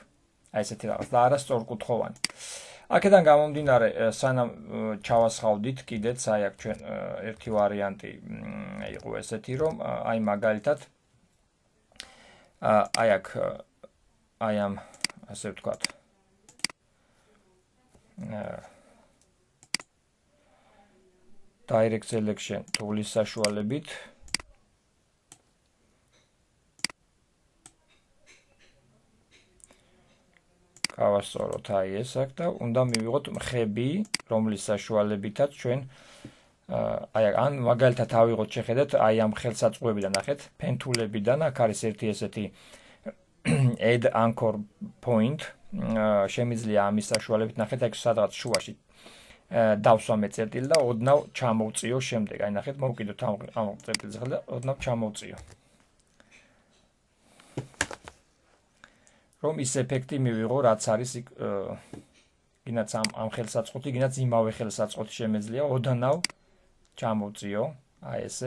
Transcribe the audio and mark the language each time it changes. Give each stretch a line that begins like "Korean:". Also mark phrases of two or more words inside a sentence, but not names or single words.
Georgian: აი ესეთი რაღაც და არა სწორკუთხოვანი. აქედან გამომდინარე, სანამ ჩავასხავდით კიდეც აი აქ ჩვენ ერთი ვარიანტი იყო ესეთი, რომ აი მაგალითად აი აქ აი ამ ასე ვთქვათ
English: direct selection tools
Georgian: საშუალებით გავასწოროთ აი ეს აქ და უნდა მივიღოთ მხები, რომლის საშუალებითაც ჩვენ აი ან მაგალითად ავიღოთ შეხედეთ აი ამ ხელსაწყოებიდან ნახეთ, ფენთულებიდან აქ არის ერთი ესეთი
English: add anchor point,
Georgian: შემიძლია ამის საშუალებით ნახეთ აქ სადღაც შუაში დავსვამე წერტილი და ოდნავ ჩამოვწიო შემდეგ. აი ნახეთ, მოვკიდოთ ამ წერტილზე და ოდნავ ჩამოვწიო. რომ ის ეფექტი მივიღო, რაც არის გინაც ამ ხელსაწყოთი, გინაც იმავე ხელსაწყოთი შემეძლია ოდნავ ჩამოვწიო, აი ესე.